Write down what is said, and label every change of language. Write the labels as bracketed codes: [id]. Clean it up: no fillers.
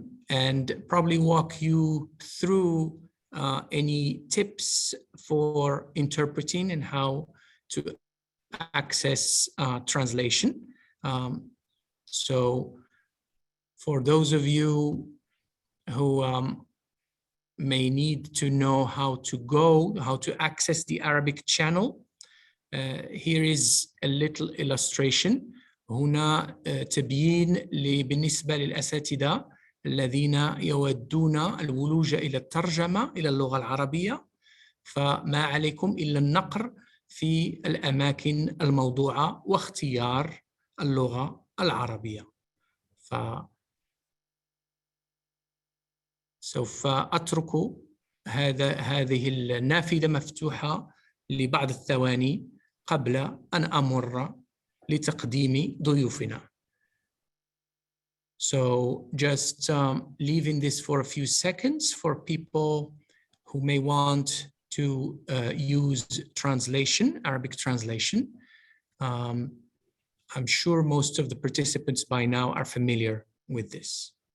[en] And probably walk you through any tips for interpreting and how to access translation. So for those of you who may need to know how to access the Arabic channel, here is a little illustration. [ar] هنا تبيين بالنسبة للأساتذة الذين يودون الولوج إلى الترجمة إلى اللغة العربية، فما عليكم إلا النقر في الأماكن الموضوعة واختيار اللغة العربية. سوف أترك هذه النافذة مفتوحة لبعض الثواني قبل أن أمر لتقديم ضيوفنا. [en] So just leaving this for a few seconds for people who may want to use translation, Arabic translation. I'm sure most of the participants by now are familiar with this.